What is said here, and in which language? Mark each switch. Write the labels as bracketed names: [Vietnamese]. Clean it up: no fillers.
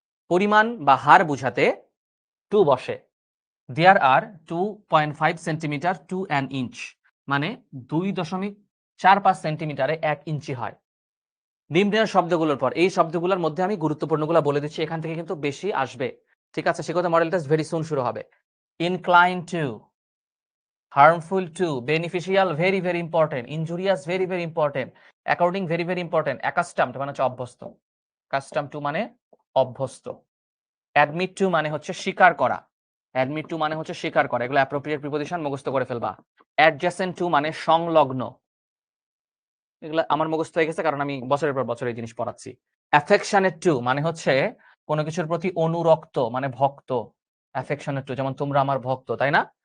[Bangla] পরিমাণ বা হার বুঝাতে টু বসে। [English] there are 2.5 centimetre to an inch [Bangla] মানে 2.45 সেন্টিমিটারে 1 ইঞ্চি হয়। নিম্নের শব্দগুলোর পর এই শব্দগুলোর মধ্যে আমি গুরুত্বপূর্ণগুলো বলে দিচ্ছি, এখান থেকে কিন্তু বেশি আসবে। ঠিক আছে? শিক্ষত মডেল টেস্ট ভেরি সুন শুরু হবে। [English] incline to, harmful to, beneficial very very important, injurious very very important, according very very important, accustomed [Bangla] মানে হচ্ছে অভ্যস্ত, [English] accustomed to [Bangla] মানে অভ্যস্ত, [English] admit to [Bangla] মানে হচ্ছে স্বীকার করা, [English] admit to মানে হচ্ছে স্বীকার করা। [Bangla] এগুলো অ্যাপ্রোপ্রিয়েট প্রিপোজিশন, মুখস্থ করে ফেলবা। adjacent to মানে সংলগ্ন, এগুলো আমার মুখস্থ হয়ে গেছে কারণ আমি বছরের পর বছর এই জিনিস পড়াচ্ছি। affectionate to মানে হচ্ছে কোনো কিছুর প্রতি অনুরক্ত মানে ভক্ত, affectionate to, যেমন তোমরা আমার ভক্ত, তাই না?